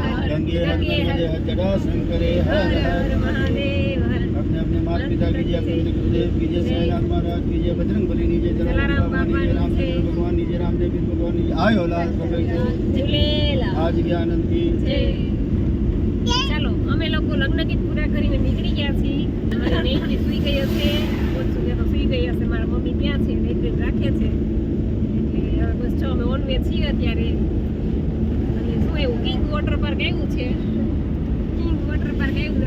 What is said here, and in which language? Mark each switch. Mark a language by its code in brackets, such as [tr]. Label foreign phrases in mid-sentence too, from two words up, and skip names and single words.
[hi] गंगे हर जटा शंकरे हर हर महादेव. अपने अपने माता पिता की जय, अपने गुरुदेव की जय, साईनाथ महाराज की जय, बजरंग बली की जय, जलाराम बाबा की जय, रामचंद्र भगवान की जय, रामदेव भगवान की जय. आयो लाल झूलेलाल. आज की आनंद की जय. [gu] ચાલો અમે લોકો લગ્ન ગીત પૂરા કરીને નીકળી ગયા છીએ. મારી બેન સુઈ ગઈ હશે, સુઈ ગઈ હશે, મારા મમ્મી ત્યાં છે, નૈવેદ્ય રાખે છે, એટલે બસ જો અમે ઓન વે છીએ અત્યારે. અને શું એવું કિંગ ઓટો વોટર પાર્ક આવ્યું છે, કિંગ વોટર પાર્ક આવ્યું છે.